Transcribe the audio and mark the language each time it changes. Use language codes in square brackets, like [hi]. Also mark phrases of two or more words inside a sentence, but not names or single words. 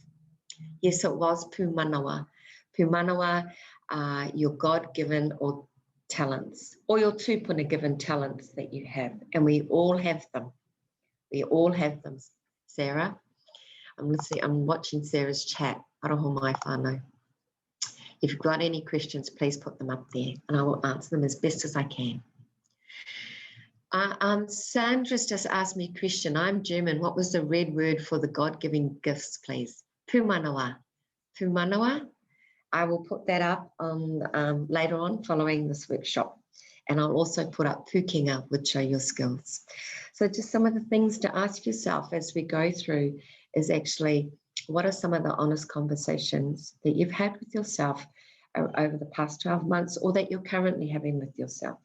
[en] Yes, it was pūmanawa. Pūmanawa are your God-given or talents, or your tūpuna-given talents that you have. And we all have them. We all have them, Sarah. I'm listening, I'm watching Sarah's chat. [mi] Aroho mai whānau. [en] If you've got any questions, please put them up there and I will answer them as best as I can. Sandra's just asked me a question. I'm German. What was the red word for the God-giving gifts, please? [mi] Pūmanawa. Pūmanawa. [en] I will put that up on, later on following this workshop. And I'll also put up pukinga, which are your skills. So just some of the things to ask yourself as we go through is actually, what are some of the honest conversations that you've had with yourself over the past 12 months or that you're currently having with yourself?